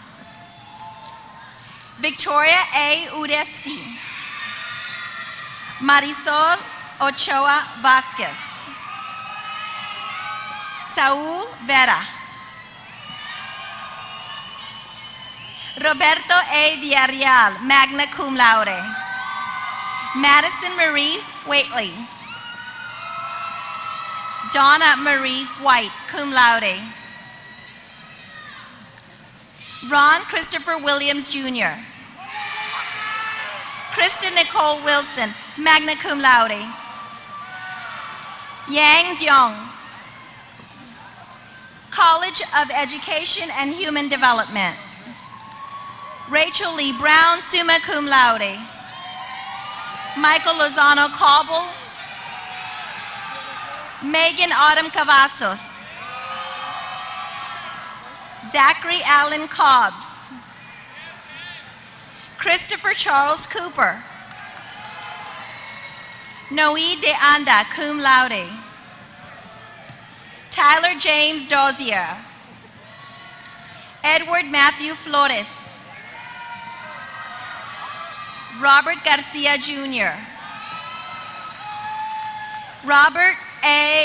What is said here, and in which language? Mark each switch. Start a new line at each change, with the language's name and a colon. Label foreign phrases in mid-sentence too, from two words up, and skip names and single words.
English: Victoria A. Udesti. Marisol Ochoa Vasquez. Saúl Vera. Roberto A. Villarreal,
Latin: magna cum laude.
English: Madison Marie Waitley. Donna Marie White,
Latin: cum laude.
English: Ron Christopher Williams, Jr. Krista Nicole Wilson,
Latin: magna cum laude.
English: Yang Xiong. College of Education and Human Development. Rachel Lee Brown,
Latin: summa cum laude.
English: Michael Lozano Cobble. Megan Autumn Cavazos. Zachary Allen Cobbs. Christopher Charles Cooper. Noe de Anda,
Latin: cum laude.
English: Tyler James Dozier. Edward Matthew Flores. Robert Garcia Jr. Robert A.